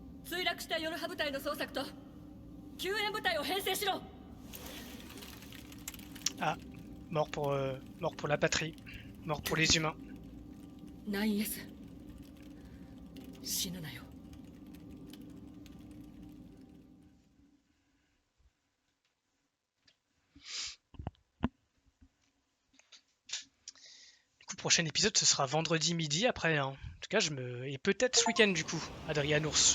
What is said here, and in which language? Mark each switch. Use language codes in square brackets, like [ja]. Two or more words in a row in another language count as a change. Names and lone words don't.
[ja] 墜落したヨルハ部隊の捜索と救援部隊を編成しろ。 [fr] Ah, mort pour la patrie, mort pour les humains. [ja] 9S 死ぬなよ。 [fr] Du coup, prochain épisode, ce sera vendredi midi après. Hein. En tout cas, et peut-être ce week-end du coup, Adrien Ours.